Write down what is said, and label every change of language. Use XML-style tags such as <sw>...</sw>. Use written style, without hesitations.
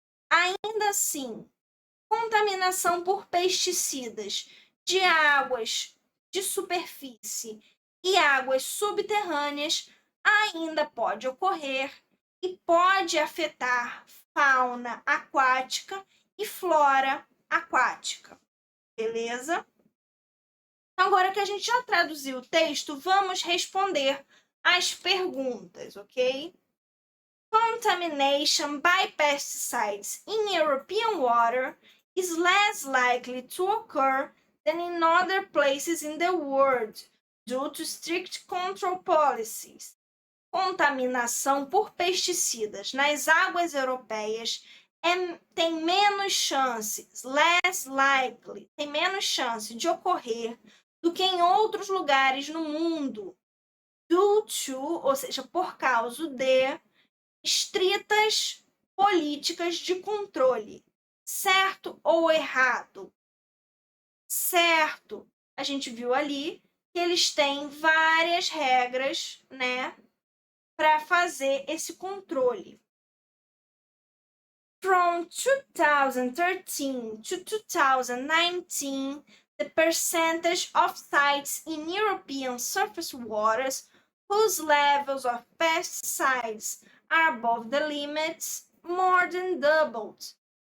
<pt>Ainda assim, contaminação por pesticidas de águas de superfície e águas subterrâneas ainda pode ocorrer e pode afetar fauna aquática e flora aquática. Beleza? Agora que a gente já traduziu o texto, vamos responder as perguntas, ok?</pt> <en>Contamination by pesticides in European water is less likely to occur than in other places in the world due to strict control policies.</en> <pt>Contaminação por pesticidas nas águas europeias tem menos chances,</pt> <en>less likely,</en> <pt>tem menos chance de ocorrer do que em outros lugares no mundo,</pt> <en>due to,</en> <pt>ou seja, por causa de estritas políticas de controle. Certo ou errado? Certo. A gente viu ali que eles têm várias regras, né, para fazer esse controle.</pt> <en>From 2013 to 2019, the percentage of sites in European surface waters whose levels of pesticides are above the limits more than doubled.</en>